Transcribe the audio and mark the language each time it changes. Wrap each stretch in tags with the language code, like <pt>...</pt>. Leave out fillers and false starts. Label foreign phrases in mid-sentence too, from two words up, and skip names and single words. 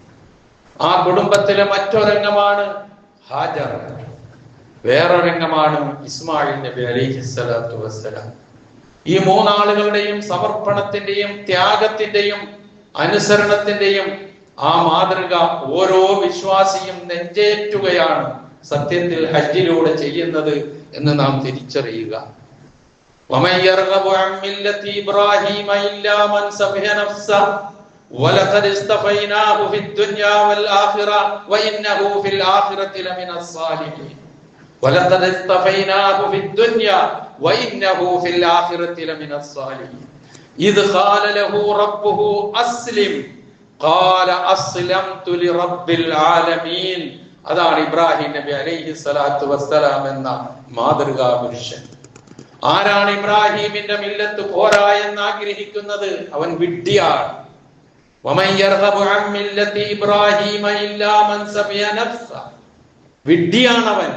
<ml>ആ കുടുംബത്തിലെ മറ്റൊരംഗമാണ് ഹാജർ, വേറൊരംഗമാണ് ഇസ്മായിൽ നബി</ml> <ar>عليه الصلاة والسلام.</ar> <ml>ഈ 3 ആളുകളുടെയും സമർപ്പണത്തിന്റെയും ത്യാഗത്തിന്റെയും അനുസരണത്തിന്റെയും ആ മാതൃക ഓരോ വിശ്വാസിയും നെഞ്ചേറ്റുകയാണ് സത്യത്തിൽ ഹജ്ജിലൂടെ ചെയ്യുന്നത് എന്ന് നാം തിരിച്ചറിയുക.</ml> <ar>وَمَنْ يَرْغَبُ عَنْ مِلَّةِ إِبْرَاهِيمَ إِلَّا مَنْ سَفِهَ نَفْسَهُ وَلَقَدِ اصْطَفَيْنَاهُ فِي الدُّنْيَا وَالْآخِرَةِ وَإِنَّهُ فِي الْآخِرَةِ لَمِنَ الصَّالِحِينَ وَلَقَدِ اصْطَفَيْنَاهُ فِي الدُّنْيا وَإِنَّهُ فِي الْآخِرَةِ لَمِنَ الصَّالِحِينَ إِذْ قَالَ لَهُ رَبُّهُ أَسْلِمْ قَالَ أَسْلَمْتُ لِرَبِّ الْعَالَمِينَ.</ar> <ml>അതാണ് ഇബ്രാഹിം നബി</ml> <ar>عليه الصلاة والسلام</ar> <ml>എന്ന മാതൃകാ പുരുഷൻ. ആരാണ് ഇബ്രാഹിമിന്റെ മില്ലത്ത് പോരാ എന്ന് ആഗ്രഹിക്കുന്നത്? അവൻ വിഡ്ഢിയാണ്.</ml> <ar>ومن يرغب عن ملة إبراهيم إلا من سفه نفس, വിഡ്ഢിയാണവൻ.</ar>